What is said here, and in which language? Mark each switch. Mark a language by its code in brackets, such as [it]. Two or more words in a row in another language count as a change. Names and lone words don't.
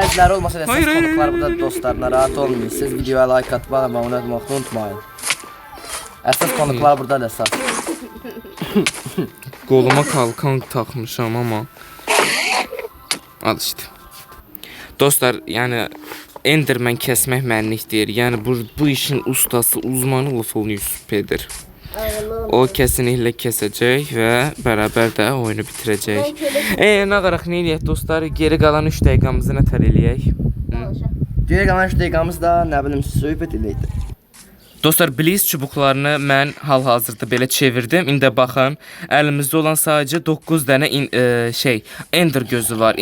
[az] Bəziləri olmasa da siz konuklar burada dostlar, narahat olmayın. Siz videoya like atmağı və abunə olmağı unutmayın. Əsas konuklar burada da əsas. Qoluma kalkan takmışam amma. [tr] Al işte. [az] Dostlar, yəni Enderman kəsmək mənlik deyir. Yəni bu işin ustası, uzmanı Lafalın Süperdir. [tr] O kesinlikle kesecek ve beraber de oyunu bitirecek. [az] Ne qaraq nə eləyək dostlar? Geri qalan 3 dəqiqəmizi nətər eləyək? Geri qalan 3 dəqiqəmiz də nə bilim söhbət eləyək. Dostlar, Blaze çubuqlarını mən hal-hazırda belə çevirdim. İndi baxın, əlimizdə olan sadəcə 9 dənə Ender gözü var.